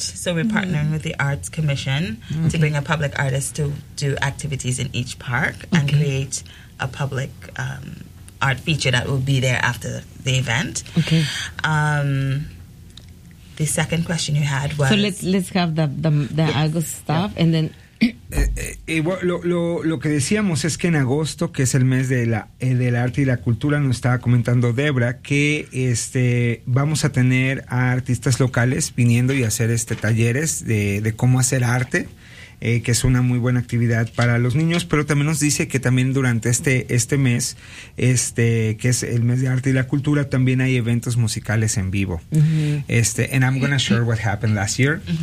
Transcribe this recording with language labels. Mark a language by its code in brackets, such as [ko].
[en] So we're partnering with the Arts Commission to bring a public artist to do activities in each park and create a public art feature that will be there after the event. The second question you had was... So let's have the August stuff and then... [es] Lo que decíamos es que en agosto, que es el mes de del arte y la cultura, nos estaba comentando Debra que vamos a tener a artistas locales viniendo y hacer talleres de cómo hacer arte, que es una muy buena actividad para los niños, pero también nos dice que también durante este mes, que es el mes de arte y la cultura, también hay eventos musicales en vivo. [en] And I'm gonna share what happened last year.